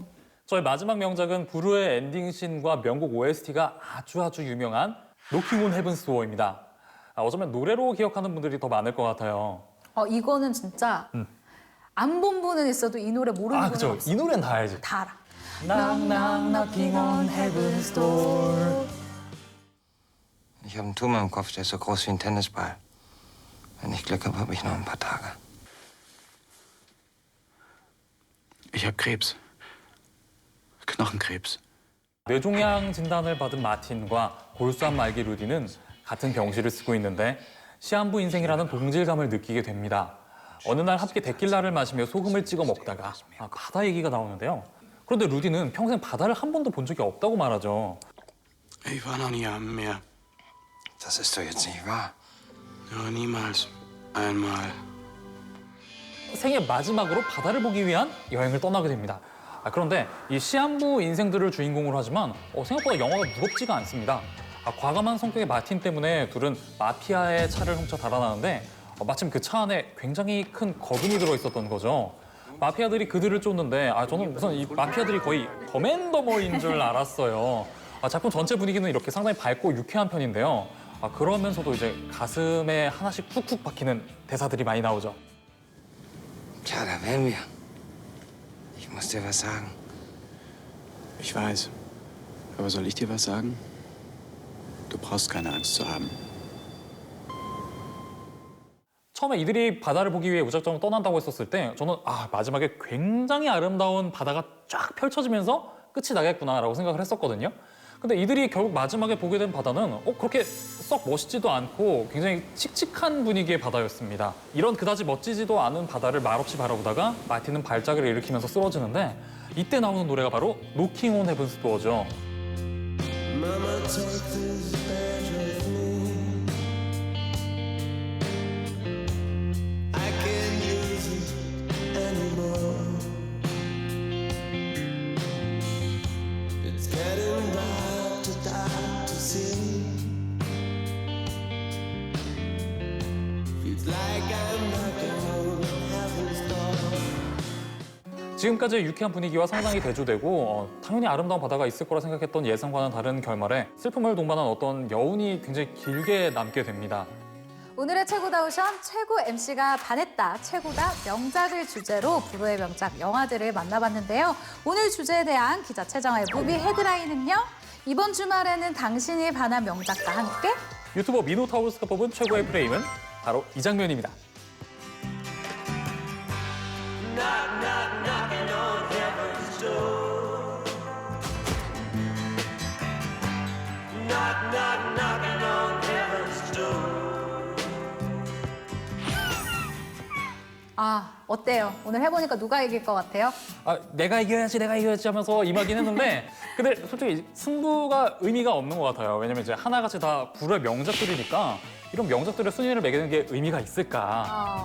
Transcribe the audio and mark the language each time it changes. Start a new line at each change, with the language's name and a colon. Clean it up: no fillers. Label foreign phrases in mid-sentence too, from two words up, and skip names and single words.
Korean: 저의 마지막 명작은 부르의 엔딩씬과 명곡 OST가 아주 유명한 노킹 온 헤븐스 도어입니다. 어쩌면 노래로 기억하는 분들이 더 많을 것 같아요. 이거는 진짜 안 본 분은 있어도 이 노래 모르는 분은 그죠. 없어요. 이 노래는 다 알지. 다 알아.
English: Knock, knock, knocking on heaven's door.
German: Ich habe einen Tumor im Kopf, der ist so groß wie ein Tennisball. Wenn ich Glück habe, habe ich noch ein paar Tage. Ich habe Krebs. Knochenkrebs.
Korean: 뇌종양 진단을 받은 마틴과 골수암 말기 루디는 같은 병실을 쓰고 있는데 시한부 인생이라는 동질감을 느끼게 됩니다. 어느 날 함께 데킬라를 마시며 소금을 찍어 먹다가 바다 얘기가 나오는데요. 그런데 루디는 평생 바다를 한 번도 본 적이 없다고 말하죠.
German: Ich war noch nie am Meer. Das ist doch jetzt nicht wahr. Ja, niemals. Einmal.
Korean: 생애 마지막으로 바다를 보기 위한 여행을 떠나게 됩니다. 그런데 이 시한부 인생들을 주인공으로 하지만 생각보다 영화가 무겁지가 않습니다. 과감한 성격의 마틴 때문에 둘은 마피아의 차를 훔쳐 달아나는데 마침 그 차 안에 굉장히 큰 거금이 들어있었던 거죠. 마피아들이 그들을 쫓는데 저는 우선 이 마피아들이 거의 더맨더머인 줄 알았어요. 작품 전체 분위기는 이렇게 상당히 밝고 유쾌한 편인데요. 그러면서도 이제 가슴에 하나씩 쿡쿡 박히는 대사들이 많이 나오죠.
German: Klar, da wären wir. Ich muss dir was sagen. Ich weiß. Aber soll ich dir was sagen? Du brauchst keine Angst zu haben.
Korean: 처음에 이들이 바다를 보기 위해 무작정 떠난다고 했었을 때 저는 마지막에 굉장히 아름다운 바다가 쫙 펼쳐지면서 끝이 나겠구나라고 생각을 했었거든요. 근데 이들이 결국 마지막에 보게 된 바다는 그렇게 썩 멋있지도 않고 굉장히 칙칙한 분위기의 바다였습니다. 이런 그다지 멋지지도 않은 바다를 말없이 바라보다가 마틴은 발작을 일으키면서 쓰러지는데 이때 나오는 노래가 바로 Knocking on Heaven's Door죠.
English: Mama, take this badge of me. I can't use it anymore. It's getting dark to see. Feels like I'm knocking on heaven's door.
Korean: 지금까지의 유쾌한 분위기와 상당히 대조되고 당연히 아름다운 바다가 있을 거라 생각했던 예상과는 다른 결말에 슬픔을 동반한 어떤 여운이 굉장히 길게 남게 됩니다. 오늘의 최고다 오션 최고 MC가 반했다 최고다 명작을 주제로 불후의 명작 영화들을 만나봤는데요. 오늘 주제에 대한 기자 최정아의 무비 헤드라인은요. 이번 주말에는 당신이 반한 명작과 함께 유튜버 미노타우루스가 뽑은 최고의 프레임은 바로 이 장면입니다.
English: Knock, knock, knocking on heaven's door. Knock, knock, knocking on heaven's door.
Korean: 어때요? 오늘 해보니까 누가 이길 것 같아요? 내가 이겨야지 하면서 임하긴 했는데 근데 솔직히 승부가 의미가 없는 것 같아요. 왜냐면 이제 하나같이 다 불후의 명작들이니까 이런 명작들의 순위를 매기는 게 의미가 있을까?